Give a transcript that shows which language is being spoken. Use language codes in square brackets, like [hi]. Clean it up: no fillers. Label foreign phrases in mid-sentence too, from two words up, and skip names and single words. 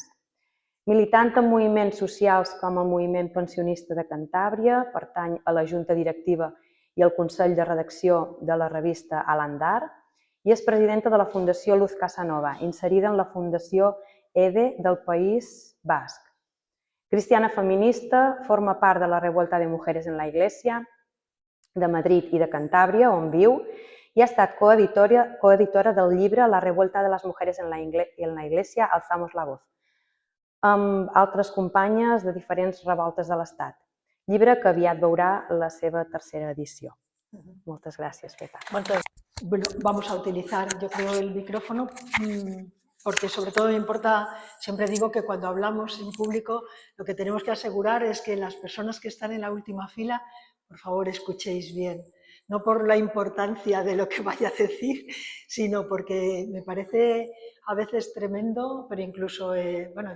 [ca] Militant en moviments socials com el Moviment Pensionista de Cantàbria, pertany a la Junta Directiva i al Consell de Redacció de la revista Alandar i és presidenta de la Fundació Luz Casanova, inserida en la Fundació EDE del País Basc. Cristiana feminista, forma part de la Revuelta de Mujeres en la Iglesia de Madrid i de Cantàbria, on viu, i ha estat coeditora del llibre La Revuelta de las Mujeres en la Iglesia, Alzamos la Voz, amb altres companyes de diferents revoltes de l'Estat. Llibre que aviat veurà la seva tercera edició. Moltes gràcies, Pepa. [es] Bueno, vamos a utilizar, yo creo, el micrófono porque sobre todo me importa, siempre digo que cuando hablamos en público lo que tenemos que asegurar es que las personas que están en la última fila, por favor, escuchéis bien. No por la importancia de lo que vaya a decir, sino porque me parece a veces tremendo, pero incluso, bueno, yo